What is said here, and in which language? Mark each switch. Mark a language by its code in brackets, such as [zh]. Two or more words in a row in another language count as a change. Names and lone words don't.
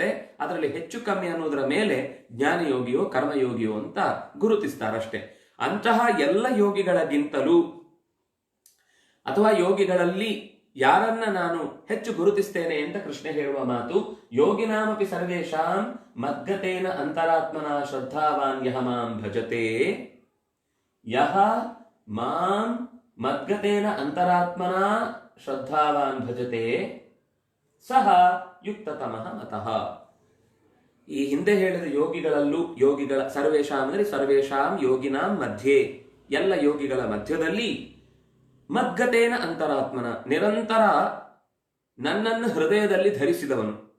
[kn] ಅದರಲ್ಲಿ ಹೆಚ್ಚು ಕಮ್ಮಿ ಅನ್ನೋದರ ಮೇಲೆ ಜ್ಞಾನಯೋಗಿಯೋ ಕರ್ಮಯೋಗಿಯೋ ಅಂತ ಗುರುತಿಸ್ತಾರಷ್ಟೇ. ಅಂತಹ ಎಲ್ಲ ಯೋಗಿಗಳಿಗಿಂತಲೂ ಅಥವಾ ಯೋಗಿಗಳಲ್ಲಿ ಯಾರನ್ನ ನಾನು ಹೆಚ್ಚು ಗುರುತಿಸ್ತೇನೆ ಅಂತ ಕೃಷ್ಣ ಹೇಳುವ ಮಾತು, [sa] ಯೋಗಿನಾಮಪಿ ಸರ್ವೇಷಾಂ ಮದ್ಗತೇನ ಅಂತರಾತ್ಮನ ಶ್ರದ್ಧಾವಾನ್ ಯಹ ಮಾಂ ಭಜತೆ, ಯಹ ಮಾಂ ಮದ್ಗತೇನ ಅಂತರಾತ್ಮನ ಶ್ರದ್ಧಾವಾನ್ ಭಜತೆ ಸಹ ಯುಕ್ತತಮಃ ಮತಃ. [kn] ಈ ಹಿಂದೆ ಹೇಳಿದ ಯೋಗಿಗಳಲ್ಲೂ, ಯೋಗಿಗಳ ಸರ್ವೇಷಾಂ ಅಂದರೆ [sa] ಸರ್ವೇಷಾಂ ಯೋಗಿನಾಂ [kn] ಮಧ್ಯೆ, ಎಲ್ಲ ಯೋಗಿಗಳ ಮಧ್ಯದಲ್ಲಿ [sa] ಮದ್ಗತೇನ ಅಂತರಾತ್ಮನ, [kn] ನಿರಂತರ ನನ್ನನ್ನು ಹೃದಯದಲ್ಲಿ ಧರಿಸಿದವನು.